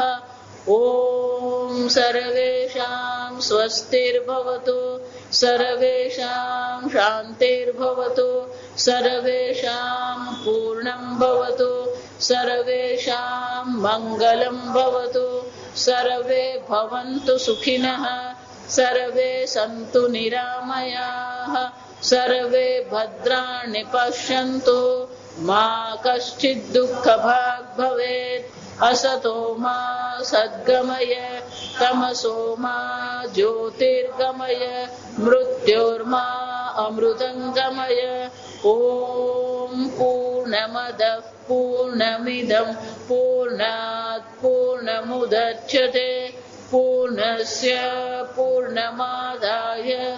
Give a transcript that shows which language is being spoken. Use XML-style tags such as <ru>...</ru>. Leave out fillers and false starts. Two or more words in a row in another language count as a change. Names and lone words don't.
<sa>ओम सर्वेषां स्वस्तिर्भवतु, सर्वेषां शांतिर्भवतु, सर्वेषां पूर्णं भवतु, सर्वेषां मंगलं भवतु, सर्वे भवन्तु सुखिनः, सर्वे सन्तु निरामयाः. सर्वे भद्राणि पश्यन्तु मा कश्चित् दुःखभाग् भवेत् असतो मा सद्गमय तमसो मा ज्योतिर्गमय मृत्योर्मा अमृतङ्गमय ॐ पूर्णमदः पूर्णमिदं पूर्णात् पूर्णमुदच्यते पूर्णस्य पूर्णमादाय</sa>